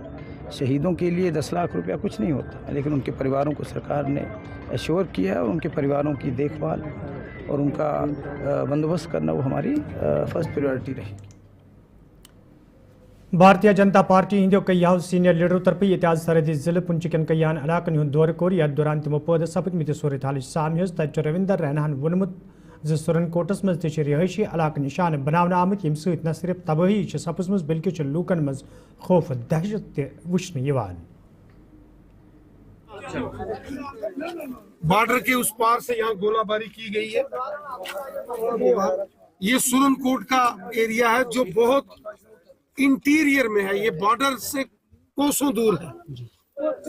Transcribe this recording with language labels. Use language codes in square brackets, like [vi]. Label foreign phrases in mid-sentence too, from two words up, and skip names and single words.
[hi] शहीदों के लिए 10 लाख रुपया कुछ नहीं होता, लेकिन उनके परिवारों को सरकार ने एश्योर किया है और उनके परिवारों की देखभाल और उनका बंदोबस्त करना वो हमारी [en] first priority [hi] रहेगी। [ks] भारतीय जनता पार्टी हिंदो कई सीनियर लीडरों तरफ आज सरहदी जिले पुंचकन कयान इलाकन हुंद दौर कोर यथ दौरान तमो पद सपदमित सूरत हाल सामह तब रविंदर रैनाहन वोनमुत सुरनकोटस मज रिहायशी इलाक निशान बनावन आमत यम सत न सिर्फ तबाही सपजम बल्कि लूकन मज खौफ दहशत तवन। [hi] बॉर्डर के उस पार से यहाँ गोलाबारी की गई है। ये सुरनकोट का एरिया है जो बहुत इंटीरियर में है, ये बॉर्डर से कोसों दूर है।